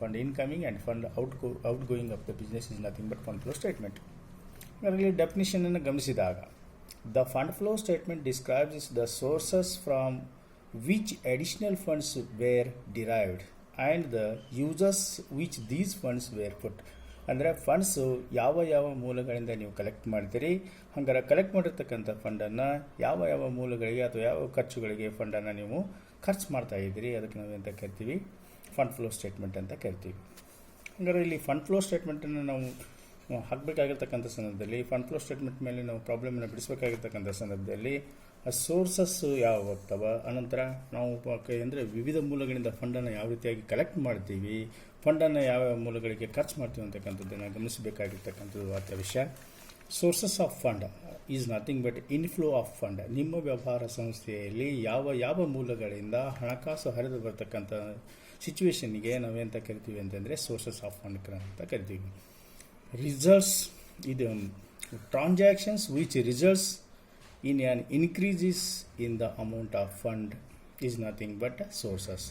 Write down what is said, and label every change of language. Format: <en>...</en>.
<en>Fund incoming and fund outgoing of the business is nothing but fund flow statement.</en> <kn>ಅದರಲ್ಲಿ ಡೆಫಿನಿಷನನ್ನು ಗಮನಿಸಿದಾಗ</kn> <en>The fund flow statement describes the sources from which additional funds were derived and the uses which these funds were put.</en> <kn>ಅಂದರೆ funds ಯಾವ ಮೂಲಗಳಿಂದ ನೀವು collect ಮಾಡ್ತೀರಿ, ಹಂಗಾರೆ collect ಮಾಡಿರ್ತಕ್ಕಂಥ ಫಂಡನ್ನು ಯಾವ ಮೂಲಗಳಿಗೆ ಅಥವಾ ಯಾವ ಖರ್ಚುಗಳಿಗೆ ಫಂಡನ್ನು ನೀವು ಖರ್ಚು ಮಾಡ್ತಾ ಇದ್ದೀರಿ, ಅದಕ್ಕೆ ನಾವು ಎಂತ ಕರಿತೀವಿ ಫಂಡ್ ಫ್ಲೋ ಸ್ಟೇಟ್ಮೆಂಟ್ ಅಂತ ಕರಿತೀವಿ. ಹಂಗಾರೆ ಇಲ್ಲಿ ಫಂಡ್ ಫ್ಲೋ ಸ್ಟೇಟ್ಮೆಂಟನ್ನು ನಾವು ಹಾಕಬೇಕಾಗಿರ್ತಕ್ಕಂಥ ಸಂದರ್ಭದಲ್ಲಿ ಫಂಡ್ ಫ್ಲೋ ಸ್ಟೇಟ್ಮೆಂಟ್ ಮೇಲೆ ನಾವು ಪ್ರಾಬ್ಲಮನ್ನು ಬಿಡಿಸಬೇಕಾಗಿರ್ತಕ್ಕಂಥ ಸಂದರ್ಭದಲ್ಲಿ ಸೋರ್ಸಸ್ ಯಾವ ಹೋಗ್ತವ, ಅನಂತರ ನಾವು ಅಂದರೆ ವಿವಿಧ ಮೂಲಗಳಿಂದ ಫಂಡನ್ನು ಯಾವ ರೀತಿಯಾಗಿ ಕಲೆಕ್ಟ್ ಮಾಡ್ತೀವಿ, ಫಂಡನ್ನು ಯಾವ ಮೂಲಗಳಿಗೆ ಖರ್ಚು ಮಾಡ್ತೀವಿ ಅಂತಕ್ಕಂಥದ್ದನ್ನು ಗಮನಿಸಬೇಕಾಗಿರ್ತಕ್ಕಂಥದ್ದು ಅತ್ಯವಶ್ಯ.</kn> <en>Sources of fund is nothing but inflow of fund.</en> <kn>ನಿಮ್ಮ ವ್ಯವಹಾರ ಸಂಸ್ಥೆಯಲ್ಲಿ ಯಾವ ಮೂಲಗಳಿಂದ ಹಣಕಾಸು ಹರಿದು ಬರ್ತಕ್ಕಂಥ ಸಿಚುವೇಶನ್ಗೆ ನಾವೆಂತ ಕರಿತೀವಿ ಅಂತಂದರೆ ಸೋರ್ಸಸ್ ಆಫ್ ಫಂಡ್ ಅಂತ ಕರಿತೀವಿ.</kn> <en>Results ಇದು transactions which results in an increases in the amount of fund is nothing but sources.</en>